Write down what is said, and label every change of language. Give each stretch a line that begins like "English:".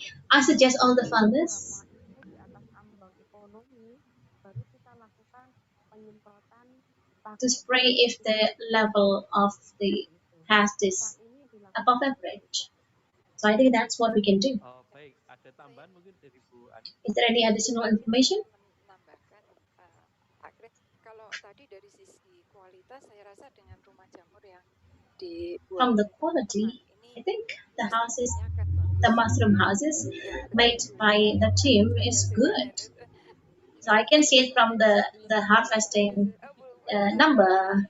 English: I suggest all the farmers to spray if the level of the pest is above average. So I think that's what we can do.
Indonesian: Baik, ada tambahan mungkin dari Bu Ani.
English: Is there any additional information?
Indonesian: Menambahkan, kalau tadi dari sisi kualitas, saya rasa dengan rumah jamur yang dibuat
English: From the quality, I think the houses, the mushroom houses made by the team is good. So I can see it from the harvesting number.